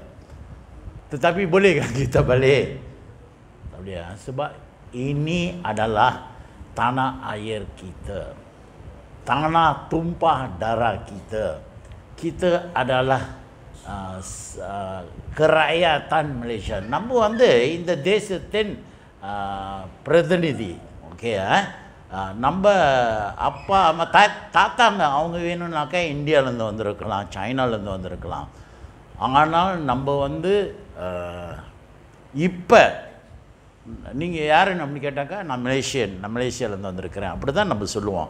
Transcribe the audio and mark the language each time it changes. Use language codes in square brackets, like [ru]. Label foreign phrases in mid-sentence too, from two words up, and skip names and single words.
[ms] Tetapi boleh kan kita balik? Tak boleh sebab ini adalah tanah air kita. Tanah tumpah darah kita. Kita adalah kerakyatan Malaysia. [ta] Namun இந்த தேசத்தின் பிரதிநிதி. ஓகே நம்ம அப்பா அம்மா தாத்தாங்க அவங்க வேணும்னாக்கா இந்தியாவிலேருந்து வந்திருக்கலாம், சைனாலேருந்து வந்திருக்கலாம். ஆனால் நம்ம இப்போ நீங்கள் யாருன்னு அப்படி கேட்டாக்கா நான் மலேசியாவிலேருந்து வந்திருக்கிறேன் அப்படி தான் நம்ம சொல்லுவோம்.